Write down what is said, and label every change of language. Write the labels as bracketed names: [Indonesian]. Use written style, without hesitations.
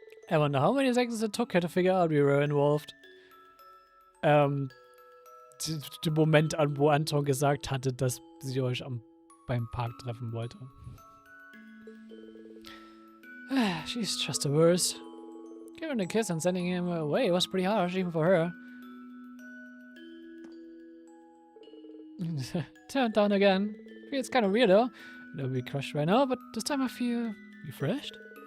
[English] I wonder how many seconds it took her to figure out we were involved. [German] Den Moment an, wo Anton gesagt hatte, dass sie euch beim Park treffen wollte. [English] She's just the worst. Giving a kiss and sending him away was pretty harsh, even for her. Turned down again. Feels kind of weird though. I'll be crushed right now, but this time I feel refreshed.